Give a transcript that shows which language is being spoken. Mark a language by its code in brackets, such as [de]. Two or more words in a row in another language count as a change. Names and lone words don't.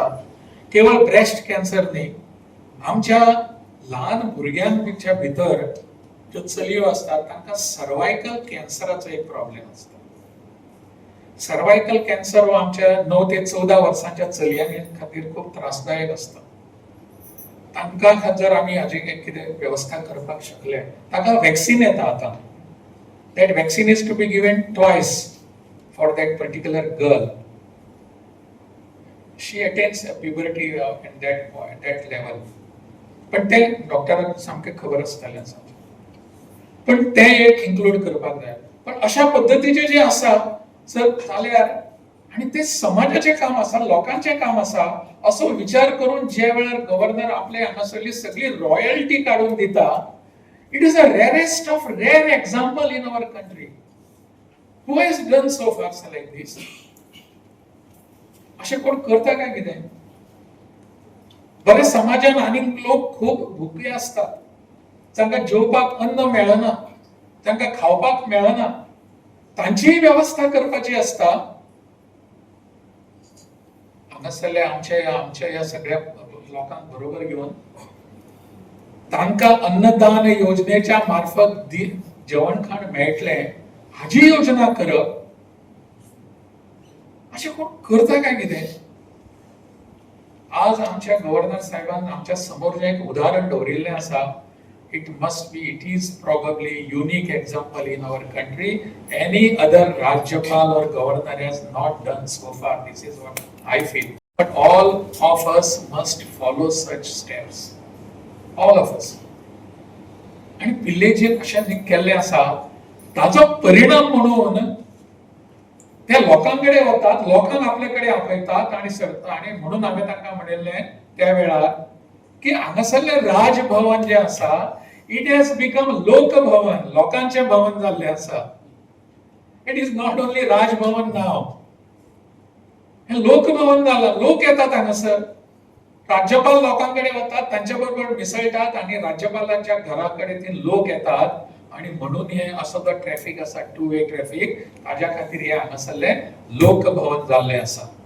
[kok] केवळ ब्रेस्ट कॅन्सर न्ही, आमच्या ल्हान भुरग्यांच्या भितर ज्यो चलयो असतात तांकां सर्वायकल कॅन्सराचो एक प्रॉब्लेम असता. सर्वायकल कॅन्सर हो आमच्या 9 ते 14 वर्सांच्या चलयांनी खातीर खूप त्रासदायक असता. तांकां जर आमी हाजी कितें व्यवस्था करपाक शकले, ताका वॅक्सीन येता आता. [en] That vaccine is to be given twice for that particular girl. She attains a puberty at that level. [kok] पण ते डॉक्टरांक सामकें खबर आसतालें आसा. पण ते एक इन्क्लूड करपाक जाय. पण अशा पद्धतीचे जे आसा जर जाल्यार, आणि ते समाजाचे काम आसा, लोकांचे काम आसा, असो विचार करून जे वेळार गव्हर्नर आपले हांगासरली सगळी रॉयल्टी काढून दिता, [en] it is a rarest of rare example in our country. Who has done so far like this? [kok] अशे कोण करता काय कितें? बरे समाजान आनी लोक खूब भुके असतात. जांकां जेवपाक अन्न मेळना, जांकां खावपाक मेळना, तांचीय व्यवस्था करपाची असता. हांगासरले आमच्या ह्या सगळ्या लोकांक बरोबर घेऊन तांकां अन्नदान योजनेच्या मार्फत जेवण खाण मेळटले हाची योजना करप, अशें कोण करता काय कितें? आज आमच्या गव्हर्नर साहेबान आमच्या समोर जे एक उदाहरण दवरिल्लें आसा, [en] it is probably unique example in our country. Any other Rajyapal or governor has not done so far. This is what I feel. But all of us must follow such steps. All of us. [kok] आणि पिल्ले जे अशें केल्लें आसा ताचो परिणाम म्हणून ते लोकांकडे वतात, लोकांक आपले कडेन आपयतात आणि म्हणून हांवें तांकां म्हणिल्लें त्या वेळार की हांगासरलें राजभवन जे आसा, [en] It has become [kok] लोकभवन, लोकांचें भवन जाल्लें आसा. [en] It is not only Rajbhavan now, [kok] हे लोकभवन जालां. लोक येतात हांगासर, राज्यपाल लोकांकडे वतात, तांच्या बरोबर मिसळटात आणि राज्यपालाच्या घरा कडेन लोक येतात. आणि म्हणून हे असो जो ट्रॅफिक आसा, [en] two way traffic, [kok] ताज्या खातीर हे हांगासरलें लोकभवन जाल्लें आसा.